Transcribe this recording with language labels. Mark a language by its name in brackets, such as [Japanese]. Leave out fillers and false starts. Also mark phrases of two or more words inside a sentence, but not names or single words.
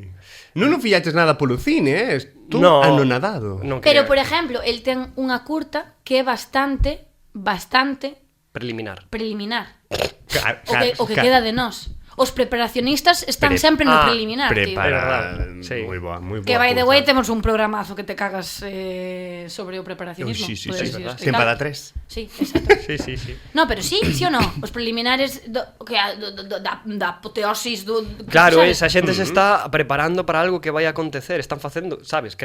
[Galician] Non fillaches nada polo cine, Estou anonadado. Pero, por exemplo, el ten unha curta que é bastante preliminar. O que queda de nós. Os preparacionistas están sempre no preliminar, tío. Sí. Moi boa. Que [English] by the way [Galician] temos un programazo que te cagas sobre o preparacionismo. Sí, sempre da 3. Sí, exacto. Sí. No, pero sí ou non? Os preliminares da apoteosis do... Claro, esa xente se está preparando para algo que vai a acontecer. Están facendo, sabes, creen...